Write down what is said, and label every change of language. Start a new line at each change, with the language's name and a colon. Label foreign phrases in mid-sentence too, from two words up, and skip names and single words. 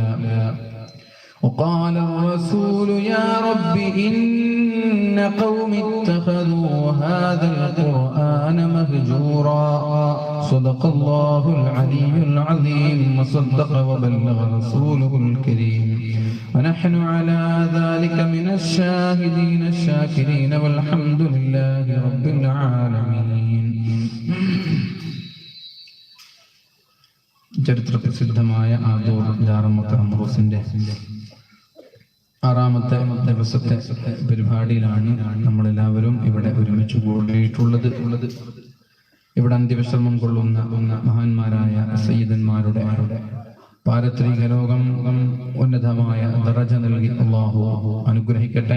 Arabic: وقال الرسول يا رب إن قوم اتخذوا هذا القرآن مهجورا. صدق الله العلي العظيم وصدق وبلغ رسوله الكريم ونحن على ذلك من الشاهدين الشاكرين والحمد لله رب العالمين.
Malayalam: ചരിത്ര പ്രസിദ്ധമായ ആദൂർ ജാറമത്ത് അംറൂസിന്റെ 6ാമത്തെ ദിവസത്തെ പരിപാടിയിലാണ് നമ്മളെല്ലാവരും ഇവിടെ ഒരുമിച്ച് കൂടിയിട്ടുള്ളത്. ഇവിടെ അന്ത്യവിശ്രമം കൊള്ളുന്ന മഹാന്മാരായ സയ്യിദന്മാരുടെ പാരത്രിക ലോകം ഉന്നതമായ ദറജ നൽകി അല്ലാഹു അനുഗ്രഹിക്കട്ടെ.